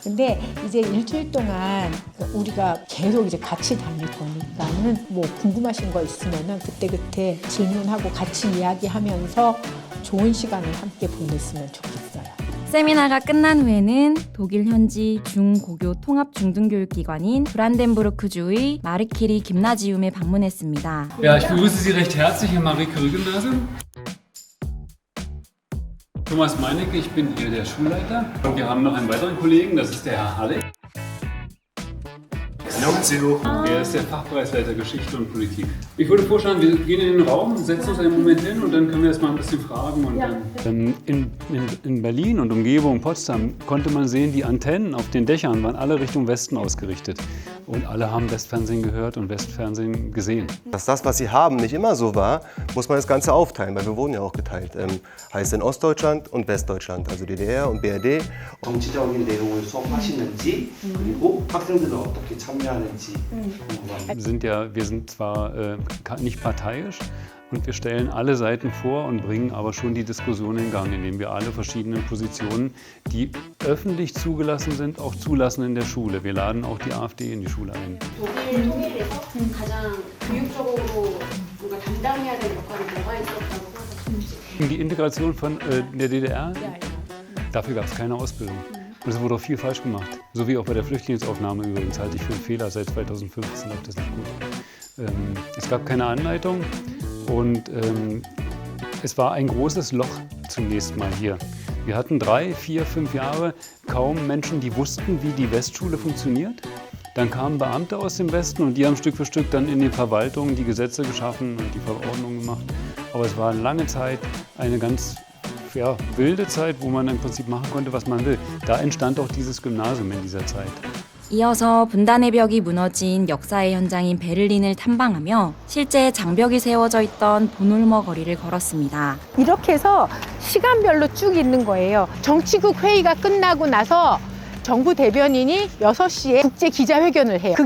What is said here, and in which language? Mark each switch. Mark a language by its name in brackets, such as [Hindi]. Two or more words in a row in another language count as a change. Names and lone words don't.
[Korean] 근데 이제 일주일 동안 우리가 계속 이제 같이 다닐 거니까는 뭐 궁금하신 거 있으면은 그때그때 질문하고 같이 이야기하면서 좋은 시간을 함께 보냈으면 좋겠어요. 세미나가 끝난 후에는 독일 현지 중고교 통합 중등교육기관인 브란덴부르크주의 마르키리 김나지움에 방문했습니다. [German] Ja, ich begrüße Sie recht herzlich im Marie-Curie-Gymnasium. Thomas Meinecke, ich bin hier der Schulleiter. Und wir haben noch einen weiteren Kollegen, das ist der Herr Halleck. Er ist der Fachbereichsleiter Geschichte und Politik. Ich würde vorschlagen, wir gehen in den Raum, setzen uns einen Moment hin und dann können wir erst mal ein bisschen fragen. Und dann in Berlin und Umgebung, Potsdam, konnte man sehen, die Antennen auf den Dächern waren alle Richtung Westen ausgerichtet. Und alle haben Westfernsehen gehört und Westfernsehen gesehen. Dass das, was sie haben, nicht immer so war, muss man das Ganze aufteilen, weil wir wurden ja auch geteilt. Heißt in Ostdeutschland und Westdeutschland, also DDR und BRD. [Korean] 정치적인 내용을 수업하시는지 그리고 학생들은 어떻게 참여하는지 궁금합니다. [German] Wir sind zwar nicht parteiisch und wir stellen alle Seiten vor und bringen aber schon die Diskussion in Gang, indem wir alle verschiedenen Positionen, die öffentlich zugelassen sind, auch zulassen in der Schule. Wir laden auch die AfD in die Schule ein. [Korean] 독일 통일에서 가장 교육적으로 뭔가 담당해야 될 역할이 뭐가 있었다고 생각하시는지? [German] Die Integration von der DDR, dafür gab es keine Ausbildung. Und es wurde auch viel falsch gemacht. So wie auch bei der Flüchtlingsaufnahme übrigens, halte ich für einen Fehler. Seit 2015 läuft das nicht gut. Es gab keine Anleitung und es war ein großes Loch zunächst mal hier. Wir hatten 3, 4, 5 Jahre kaum Menschen, die wussten, wie die Westschule funktioniert. Dann kamen Beamte aus dem Westen und die haben Stück für Stück dann in den Verwaltungen die Gesetze geschaffen und die Verordnungen gemacht. Aber es war lange Zeit eine ganz wilde Zeit, wo man im Prinzip machen konnte, was man will. Da entstand auch dieses Gymnasium in dieser Zeit. [Korean] 이어서 분단의 벽이 무너진 역사의 현장인 베를린을 탐방하며 실제 장벽이 세워져 있던 보놀머 거리를 걸었습니다. 이렇게 해서 시간별로 쭉 있는 거예요. 정치국 회의가 끝나고 나서 정부 대변인이 6시에 국제 기자회견을 해요.